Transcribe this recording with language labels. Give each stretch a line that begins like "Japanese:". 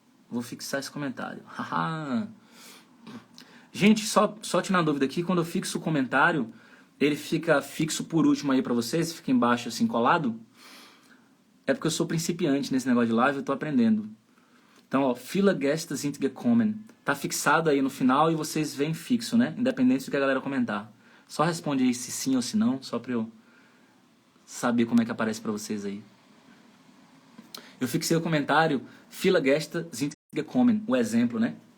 Portuguese: Vou fixar esse comentário. Gente, só tirando a dúvida aqui, quando eu fixo o comentário, ele fica fixo por último aí pra vocês, fica embaixo assim colado. É porque eu sou principiante nesse negócio de live, eu tô aprendendo. Então, ó,
German: viele Gäste sind gekommen.
Portuguese: Tá fixado aí no final e vocês veem fixo, né? Independente do que a galera comentar. Só responde aí se sim ou se não, só pra eu saber como é que aparece pra vocês aí. Eu fixei o comentário,
German: viele Gäste sind gekommen,
Portuguese: o exemplo, né?